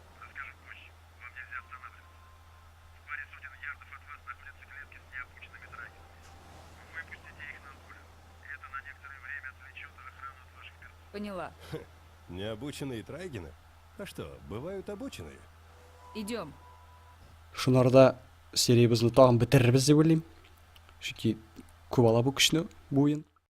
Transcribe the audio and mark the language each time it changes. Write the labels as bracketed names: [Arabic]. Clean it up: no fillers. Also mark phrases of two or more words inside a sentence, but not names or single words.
[Russian] Расскажи позже. Вам нельзя останавливаться. В паре сотен ярдов от вас находятся клетки с необученными драгерами. Выпустите их на волю. Это на некоторое время отвлечет охрану от ваших персон. Поняла. Необученные трайгены? А что, бывают обученные? Идем. [Tatar] Шунарда сериябызны тагын бетерербез дип уйлыйм. Чөнки күп ала бу көчне бу уен.